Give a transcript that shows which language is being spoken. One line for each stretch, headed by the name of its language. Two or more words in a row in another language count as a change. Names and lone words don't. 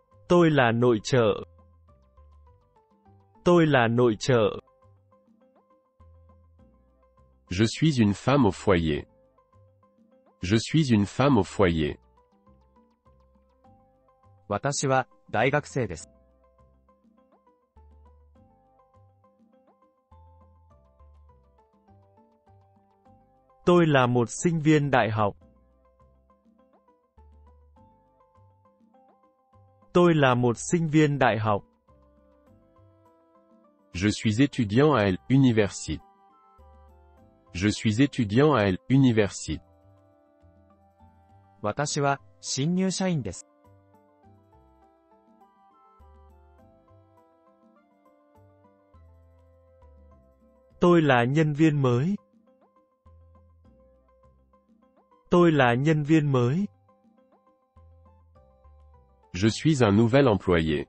Vietnamese: Tôi là nội trợ. Tôi là nội trợ.
French: Je suis une femme au foyer. Je suis une femme au foyer.
Japanese: 私は大学生です。
Vietnamese: Tôi là một sinh viên đại học. Tôi là một sinh viên đại học.
French: Je suis étudiant à l'université. Je suis étudiant à l'université.
Japanese: 私は新入社員です。
Vietnamese: Tôi là nhân viên mới. Tôi là nhân viên mới.
French: Je suis un nouvel employé.